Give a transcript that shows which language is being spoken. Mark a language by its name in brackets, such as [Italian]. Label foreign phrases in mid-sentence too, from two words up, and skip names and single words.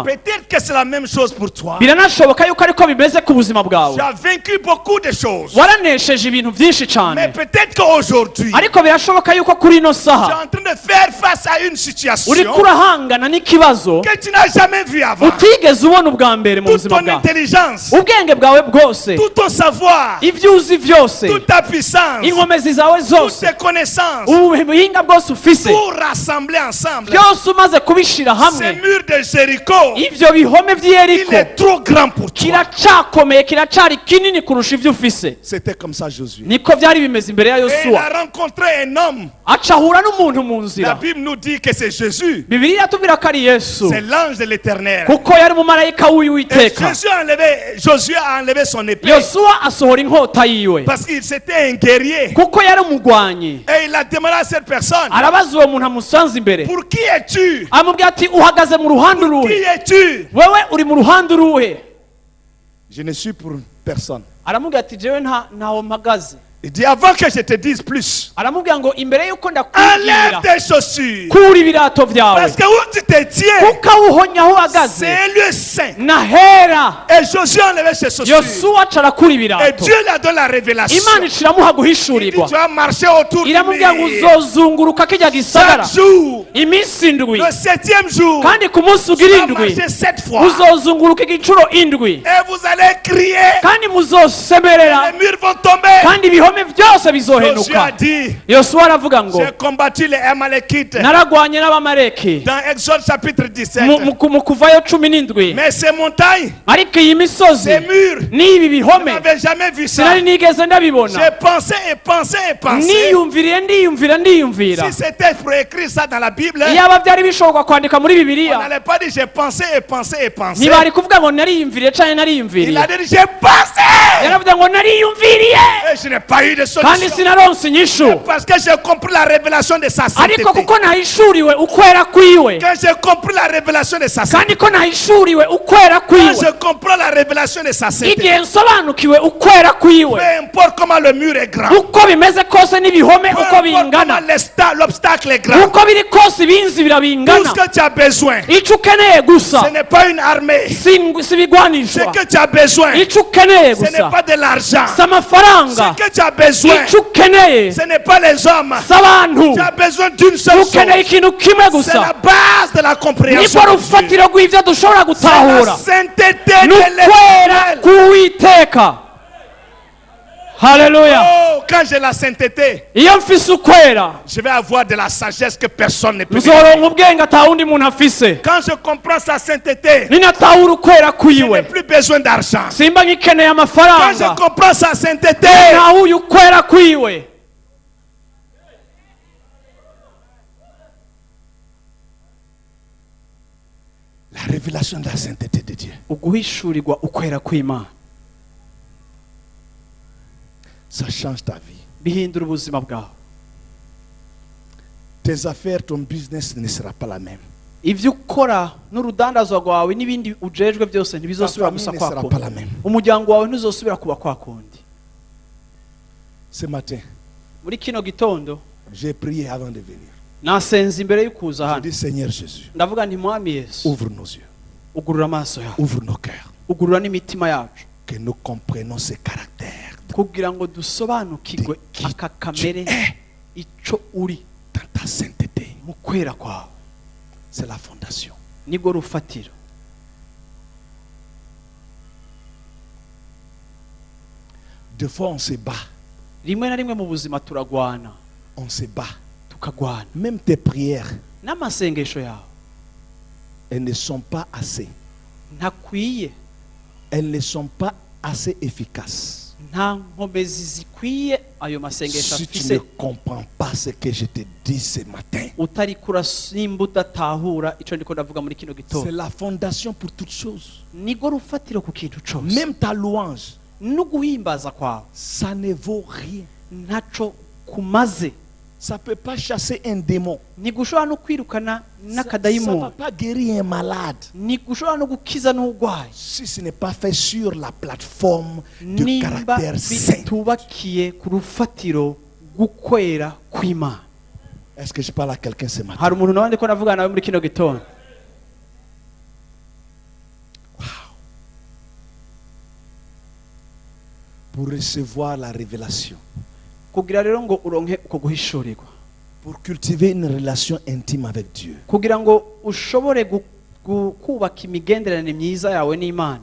[French] Peut-être que c'est la même chose pour toi. [Rundi] Biranashoboka yuko ariko bimeze ku buzima bwawe. [French] Tu as vaincu beaucoup de choses. [Rundi] Waranesheje ibintu byinshi [French] Mais [Rundi] cyane, [French] peut-être qu'aujourd'hui, [Rundi] ariko birashoboka yuko kuri ino [French] tu es [Rundi] saha [French] en train de faire face à une situation [Rundi] uriko urahangana n'ikibazo [French] que tu n'as jamais vu avant. [Rundi] utigeze ubona ubwa mbere mu [French] Toute [Rundi] buzima [French] ton [Rundi] bwawe. [French] intelligence, [Rundi] Ubwenge bwawe bwose, [French] tout ton savoir, [Rundi] ibyo uzi byose, [French] toute ta puissance, [Rundi] inkomezi zawe [French] toutes [Rundi] zose, [French] tes connaissances, [Rundi] ubuhinga bwose ufise, [French] tout rassemblé ensemble. [Rundi] byose umaze kubishira [French] Ces [Rundi] hamwe, [French] murs de Jéricho, [Rundi] ivyo bihome [French] il [Rundi] vy'Yeriko [French] est trop grand pour toi. [Rundi] kiracakomeye, kiracari kinini kurusha ivyo ufise. [French] C'était comme ça Josué. [Rundi] Niko vyari bimeze imbere ya [French] Et il [Rundi] Yosuwa. [French] a rencontré un homme. [Rundi] Aca ahura n'umuntu mu [French] La [Rundi] nzira. [French] Bible nous dit que c'est Jésus. [Rundi] Bibiliya iratubwira ko ari Yesu, [French] C'est l'ange de l'Éternel. [Rundi] kuko yari umumarayika [French] Et [Rundi] w'Uwiteka. [French] Josué a enlevé son épée [Rundi] Yosuwa asohora inkota yiwe [French] parce qu'il c'était un guerrier. [Rundi] kuko yari umugwanyi. [French] Et il a demandé à cette personne, [Rundi] Arabaza uwo muntu amusanze imbere, [French] pour qui es-tu? [Rundi] amubwira ati uhagaze mu ruhande [French] Qui [Rundi] uruhe? [French] es-tu? [Rundi] Wewe uri mu ruhande uruhe? [French] Je ne suis pour personne. [Rundi] Aramubwira ati jewe ntaho mpagaze. [French] Il dit, avant que je te dise plus, [Rundi] Aramubwira ngo imbere y'uko [French] enlève [Rundi] ndakubwira [French] tes chaussures. [Rundi] kura ibirato vyawe, [French] Parce que où tu te tiens, [Rundi] kuko aho uhonya aho uhagaze [French] c'est un lieu saint. [Rundi] nahera. [French] Et Josué a enlevé ses chaussures. [Rundi] Yosuwa aca arakura [French] Et [Rundi] ibirato, [French] Dieu lui a donné la révélation. [Rundi] Imana iciramuha [French] Il dit, [Rundi] guhishurirwa, [French] tu vas marcher autour du [Rundi] iramubwira ngo [French] mur. [Rundi] uzozunguruka kirya gisagara [French] Chaque jour, [Rundi] iminsi indwi, [French] le 7e jour, [Rundi] kandi ku munsi [French] tu [Rundi] ugira [French] vas [Rundi] indwi [French] marcher 7 fois. [Rundi] uzozunguruka igicuro indwi, [French] Et vous allez crier. [Rundi] kandi muzosemerera, [French] Les murs vont tomber. [Rundi] kandi ibihome byose [French] Josué a [Rundi] bizohenuka. [French] dit, [Rundi] Yosuwa aravuga ngo [French] j'ai combattu les Amalekites. [Rundi] naragwanye n'abamaleki [French] Dans Exode chapitre 17. [Rundi] mu kuvayo 17. [French] Mais ces montagnes, [Rundi] ariko iyi misozi [French] ces murs, [Rundi] n'ibi [French] je [Rundi] bihome [French] n'avais jamais vu ça. [Rundi] sinari nigeze ndabibona. [French] J'ai pensé et pensé et pensé. [Rundi] ndiyumvira [French] Si c'était pour écrire ça dans la Bible, [Rundi] iyaba byari bishoboka kwandika muri [French] on [Rundi] bibiliya, [French] n'allait pas dire j'ai pensé et pensé et pensé. [Rundi] ntibari kuvuga ngo nariyumviriye canke [French] Il [Rundi] nariyumviriye. [French] a dit j'ai pensé [Rundi] yaravuga ngo nariyumviriye [French] et je n'ai pas pas eu de [Rundi] kandi [French] solution. [Rundi] sinaronse inyishu [French] Parce que j'ai compris la révélation de sa sainteté. [Rundi] ariko kuko nahishuriwe ukwera kwiwe [French] Quand j'ai compris la révélation de sa [Rundi] kandi [French] sainteté. [Rundi] ko nahishuriwe ukwera [French] Quand [Rundi] kwiwe [French] je comprends la révélation de sa sainteté. [Rundi] igihe nsobanukiwe ukwera kwiwe [French] Peu importe comment le mur est grand. [Rundi] uko bimeze kose n'ibihome [French] Peu [Rundi] uko [French] importe [Rundi] bingana [French] comment l'obstacle est grand. [Rundi] uko biri kose ibinzibira [French] Tout [Rundi] bingana [French] ce que tu as besoin, [Rundi] icyo ukeneye gusa [French] ce n'est pas une armée. [Rundi] si [French] Ce [Rundi] ibigwanishwa [French] que tu as besoin, [Rundi] icyo ukeneye [French] ce n'est [Rundi] gusa [French] pas de l'argent. [Rundi] si amafaranga [French] Ce que tu as besoin, [Rundi] icyo ukeneye [French] ce n'est pas les hommes. [Rundi] si abantu [French] Tu as besoin d'une seule chose. [Rundi] ukeneye ikintu kimwe [French] C'est la [Rundi] gusa [French] base de la compréhension. [Rundi] nibwo [French] de Dieu. [Rundi] rufatiro rw'ibyo dushobora [French] C'est la [Rundi] gutahura [French] sainteté de [Rundi] n'ukwera [French] l'Éternel. [Rundi] k'uwiteka haleluya [French] Oh, quand j'ai la sainteté, [Rundi] iyo mfise ukwera [French] je vais avoir de la sagesse que personne ne peut. [Rundi] nzoronka ubwenge atawundi muntu afise [French] Quand je comprends sa sainteté, [Rundi] ninatahura ukwera [French] je n'ai [Rundi] kwiwe [French] plus besoin d'argent. [Rundi] simba ngikeneye [French] Quand je [Rundi] amafaranga [French] comprends sa sainteté, [Rundi] nahuye ukwera kwiwe [French] la révélation de la sainteté de Dieu, [Rundi] uguhishurirwa ukwera kw'Imana [French] ça change ta vie. [Rundi] bihindura ubuzima bwawe [French] Tes affaires, ton business ne sera pas la même. [Rundi] ibyo ukora n'urudandazwa rwawe n'ibindi ujejwe byose ntibizosubira gusa [French] Ta famille ne [Rundi] kwa [French] sera [Rundi] kundi [French] pas la même. [Rundi] umuryango wawe ntuzosubira kuba kwa kundi [French] Ce matin, [Rundi] muri kino gitondo [French] j'ai prié avant de venir. [Rundi] nasenze imbere y'ukuza [French] Je [Rundi] hano [French] dis, Seigneur Jésus, [Rundi] ndavuga nti mwami yesu [French] ouvre nos yeux, [Rundi] ugurura amaso yacu [French] ouvre nos cœurs, [Rundi] ugurura n'imitima yacu [French] que nous comprenions ce caractère [Rundi] kugira ngo dusobanukirwe [French] De qui [Rundi] aka kamere [French] tu es. [Rundi] icyo uri [French] dans ta sainteté. [Rundi] mu kwera kwawe [French] C'est la fondation. [Rundi] nibwo rufatiro [French] Des fois, on se bat. [Rundi] rimwe na rimwe mu buzima turagwana [French] On se bat. [Rundi] tukagwana [French] Même tes prières, [Rundi] n'amasengesho yawe [French] elles ne sont pas assez. [Rundi] ntakwiye [French] Elles ne sont pas assez efficaces. [Rundi] nta nkomezi zikwiye ayo masengesho [French] Si tu [Rundi] afise [French] ne comprends pas ce que je te dis ce matin, [Rundi] utari nimba udatahura icyo ndiko ndavuga muri kino [French] c'est [Rundi] gitondo [French] la fondation pour toutes choses. [Rundi] nibwo rufatiro ku kintu cyose [French] Même ta louange, [Rundi] no guhimbaza kwawe [French] ça ne vaut rien. [Rundi] ntaco kumaze [French] Ça ne peut pas chasser un démon. [Rundi] ntigushobora no kwirukana [French] Ça ne va [Rundi] n'akadayimoni [French] pas guérir un malade. [Rundi] ntigushobora no gukiza n'urwaye [French] Si ce n'est pas fait sur la plateforme du [Rundi] nimba [French] caractère saint. [Rundi] bitubakiye ku rufatiro rw'ukwera kw'Imana. [French] Est-ce que je parle à quelqu'un ce matin? [Rundi] hari umuntu nawe ndiko navugana nawe muri kino gitondo [French] Pour recevoir la révélation, [Rundi] kugira rero ngo uronke uko guhishurirwa [French] pour cultiver une relation intime avec Dieu, [Rundi] kugira ngo ushobore kubaka imigenderanire myiza yawe n'Imana